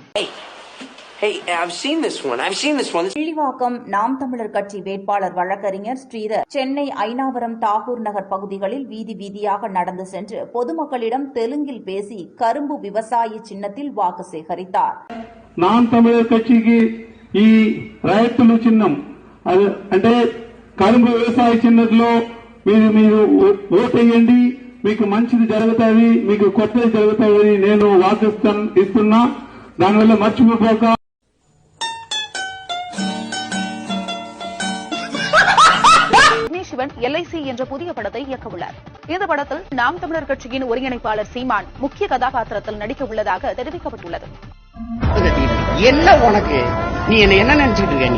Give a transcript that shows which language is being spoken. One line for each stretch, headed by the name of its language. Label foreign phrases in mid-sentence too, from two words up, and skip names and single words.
Tamil: கிள்ளிவாக்கம் நாம் தமிழர் கட்சி வேட்பாளர் வழக்கறிஞர் ஸ்ரீதர் சென்னை ஐனாவரம் தாகூர் நகர் பகுதிகளில் வீதி வீதியாக நடந்து சென்று பொதுமக்களிடம் தெலுங்கில் பேசி கரும்பு விவசாய சின்னத்தில் வாக்கு சேகரித்தார்.
Telugu: நாம் தமிழர் கட்சிக்கு ఈ రైతులు చిన్నం అంటే కరుంబు వ్యవసాయ చిన్నలో మీరు ఓటేయండి, మీకు మంచిది జరుగుతుంది, మీకు కొత్తది జరుగుతుంది నేను వాకు ఇస్తున్నా. దానివల్ల మర్చిపోక
Tamil: சிவன் LIC என்ற புதிய படத்தை இயக்க உள்ளார். இந்த படத்தில் நாம் தமிழர் கட்சியின் ஒருங்கிணைப்பாளர் சீமான் முக்கிய கதாபாத்திரத்தில் நடிக்க உள்ளதாக தெரிவிக்கப்பட்டுள்ளது. என்ன உனக்கு நீ என்ன நினைச்சிட்டு இருக்க?